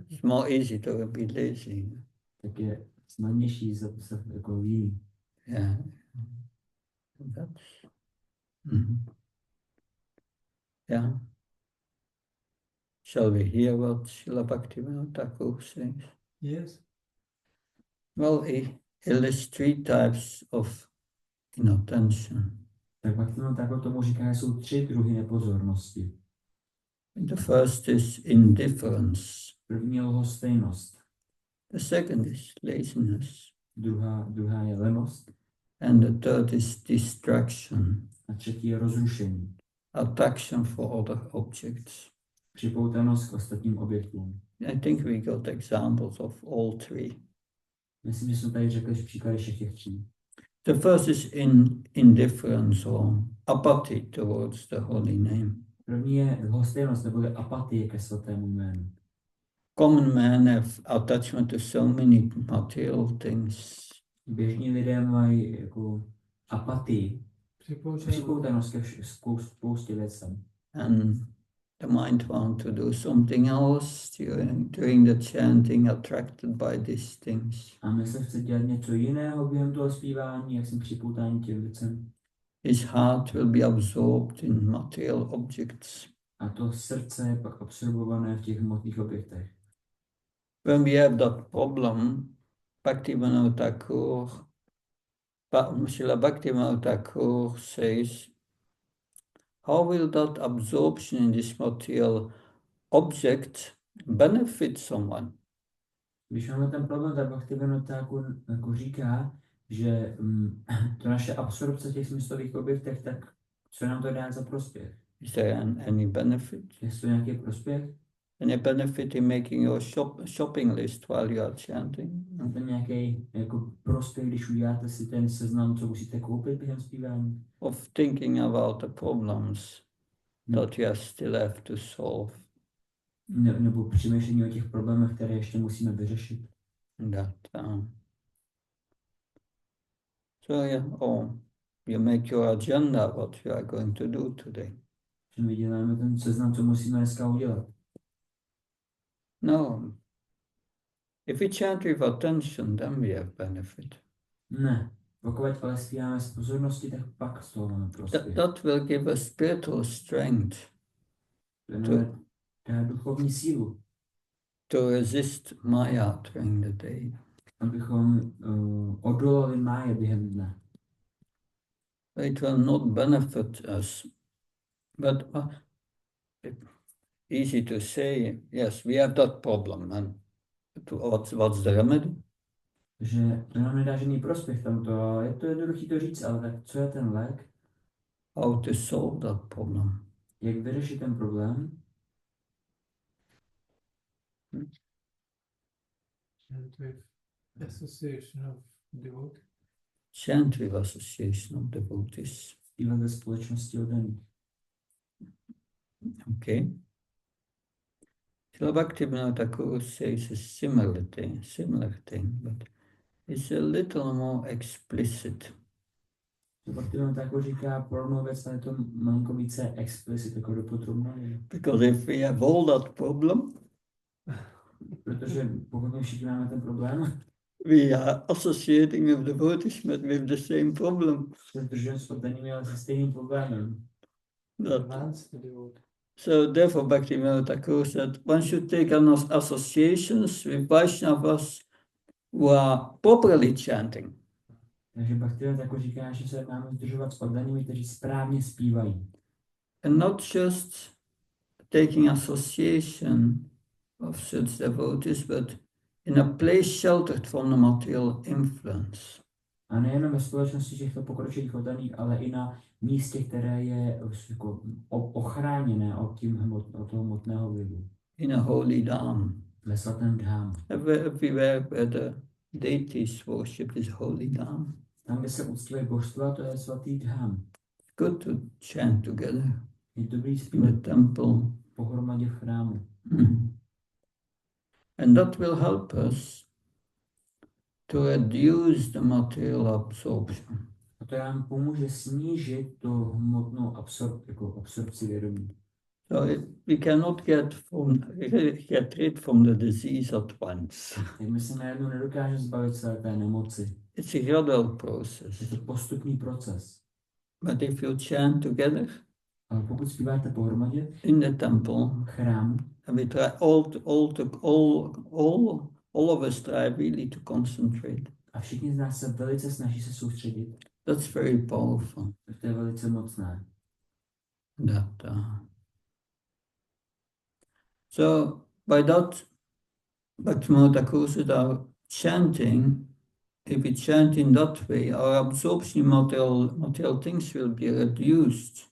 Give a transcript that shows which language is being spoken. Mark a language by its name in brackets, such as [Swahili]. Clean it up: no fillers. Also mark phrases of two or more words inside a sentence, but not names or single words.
[English] It's more easy to be lazy. [Czech] Tak je snadnější se jako líný. [English] Yeah. That's, mhm. Yeah. Shall we hear what Srila Bhaktivinoda Thakur says? Yes. Well, he lists three types of inattention. [Czech] Tak Bhaktivinoda Thakur tomu říká, že jsou 3 druhy nepozornosti. [English] The first is indifference. [Czech] První je lhostejnost, [English] The second is laziness. [Czech] druhá je lenost [English] And the third is distraction, [Czech] a třetí je rozrušení, [English] attraction for other objects. [Czech] připoutanost k ostatním objektům. [English] I think we got examples of all three. [Czech] Myslím, že jsme tady řekli příklady všech těch 3. [English] The first is indifference or apathy towards the holy name. [Czech] První je lhostejnost nebo je apatie ke svatému jménu. [English] Common men have attachment to so many material things. [Czech] Běžní lidé mají jako apatii, připoutanost ke spoustě věcem. [English] And the mind wants to do something else during the chanting, attracted by these things. [Czech] A mysl chce dělat něco jiného během toho zpívání, jak jsem připoutání těm věcem. [English] His heart will be absorbed in material objects. [Czech] A to srdce je pak absorbované v těch hmotných objektech. [English] When we have that problem, Bhaktivinoda Thakur, Srila Bhaktivinoda Thakur says, how will that absorption in this material object benefit someone? [Czech] Když máme ten problém, tak Bhaktivinoda Thakur jako říká, že to naše absorpce v těch smyslových objektech, tak co nám to dá za prospěch? [English] Is there any benefit? [Czech] Je to nějaký prospěch? [English] Any benefit in making your shopping list while you are chanting? [Czech] Je tam nějaký jako prospěch, když uděláte si ten seznam, co musíte koupit během zpívání? [English] Of thinking about the problems that you still have to solve. [Czech] Nebo přemýšlení o těch problémech, které ještě musíme vyřešit. [English] That, so yeah, you make your agenda what you are going to do today. [Czech] Že my děláme ten seznam, co musíme dneska udělat. [English] No, if we chant with attention, then we have benefit. [Czech] Ne. Pokud ale zpíváme z pozornosti, tak pak z toho máme prospěch. [English] That will give us spiritual strength [Czech] To dá duchovní sílu, [English] to resist Maya during the day. [Czech] abychom odolali máje během dne. [English] It will not benefit us, but easy to say, yes, we have that problem, and what's the remedy? [Czech] Že to nám nedá žádný prospěch tamto, ale je to jednoduché to říct, ale tak co je ten lék? [English] How to solve that problem? [Czech] Jak vyřešit ten problém? [English] Chant with association of devotees. Chant with association of devotees. [Czech] Zpívat ve společnosti oddaných. [English] Okay. Srila Bhaktivinoda Thakur says a similar thing, but it's a little more explicit. [Czech] Bhaktivinoda Thakur říká podobnou věc, ale je to malinko více explicit, jako dopodrobná. [English] Because if we have all that problem, [Czech] Protože pokud my všichni máme ten problém, [English] we are associating with devotees but with the same problem. [Czech] protože s oddanými, ale se stejným problémem. [English] That, Advanced devotee. so therefore Bhaktivinoda Thakur said one should take on associations with Vaishnavas who are properly chanting. [Czech] Takže Bhaktivinoda Thakur říká, že se máme združovat s oddanými, kteří správně zpívají. [English] And not just taking association of such devotees, but in a place sheltered from the material influence. [Czech] A nejenom ve společnosti těchto pokročilých oddaných, ale i na místě, které je jako ochráněné od toho hmotného vlivu. [English] In a holy dham. [Czech] Ve svatém dhámu. [English] Everywhere where the deities worship is holy dham. [Czech] Tam, kde se uctívají božstva, to je svatý dhám. [English] Good to chant together [Czech] Je dobrý [English] in [Czech] zpívat [English] the temple. [Czech] pohromadě v chrámu. [English] And that will help us to reduce the material absorption. [Czech] A to nám pomůže snížit tu hmotnou absorpci vědomí. [English] So we cannot get rid from the disease at once. [Czech] Tak my se najednou nedokážeme zbavit celé té nemoci. [English] It's a gradual [Czech] Je [English] process. [Czech] to postupný proces. [English] But if you chant together [Czech] Ale pokud zpíváte pohromadě [English] in the temple, [Czech] v chrámu, [English] and we try all of us try really to concentrate. [Czech] a všichni z nás se velice snaží se soustředit, [English] That's very powerful. [Czech] tak to je velice mocné. [English] So by that, Bhaktivinoda Thakur said our chanting, if we chant in that way, our absorption material things will be reduced.